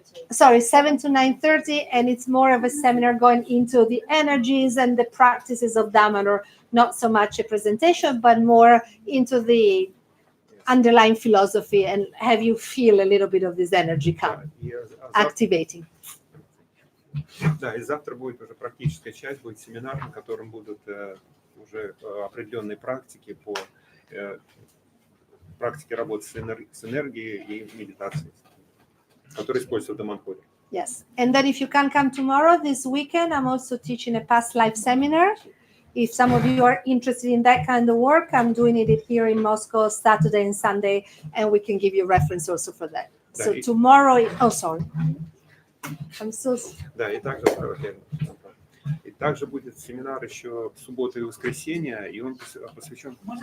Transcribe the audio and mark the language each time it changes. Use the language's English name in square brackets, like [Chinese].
[English] 7 to 9:30, and it's more of a seminar going into the energies and the practices of Damanhur, not so much a presentation, but more into the underlying philosophy and have you feel a little bit of this energy [Russian] Да, [English] come, [Russian] и, [English] activating. [Russian] да, и завтра будет уже практическая часть, будет семинар, на котором будут уже определенные практики по практике работы с энергией и медитацией, которые используются в Даманхуре. [English] Yes. And then if you can come tomorrow, this weekend, I'm also teaching a past life seminar. If some of you are interested in that kind of work, I'm doing it here in Moscow Saturday and Sunday, and we can give you reference also for that. So Right. tomorrow, oh, sorry. I'm so... [Russian] Да, и также будет семинар еще в субботу и воскресенье, и он посвящен...